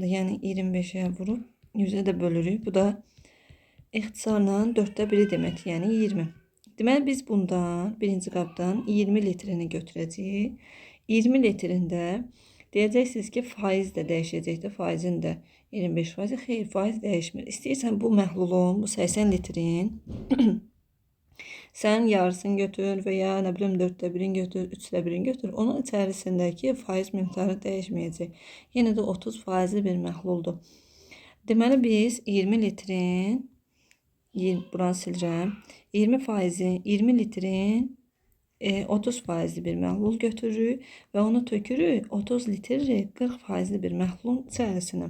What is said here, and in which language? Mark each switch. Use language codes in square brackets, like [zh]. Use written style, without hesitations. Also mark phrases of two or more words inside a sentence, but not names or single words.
[az] Yəni 25'e vurub 100'e də bölürük. Bu da ixtisarla 4'te 1'i demək, yəni 20. Deməli biz bundan birinci qabdan 20 litrini götürəcəyik. 20 litrində deyəcəksiniz ki, faiz də dəyişəcəkdir. Faizin də 25%. Xeyr, faiz dəyişmir. İstəyirsən bu məhlulun, [tr] bu 80 litrin sen yarısını götür veya ne bileyim 4'te 1'in götür, 3'te 1'in götür. Onun içerisindeki faiz miktarı değişmeyecek. Yine de [az] 30% bir məhluldur. Deməli biz 20 litrin, buranı siləcəm, 20 litrin 30% bir məhlul götürürük və onu tökürük 30 litri 40% bir məhlulun içərisinə.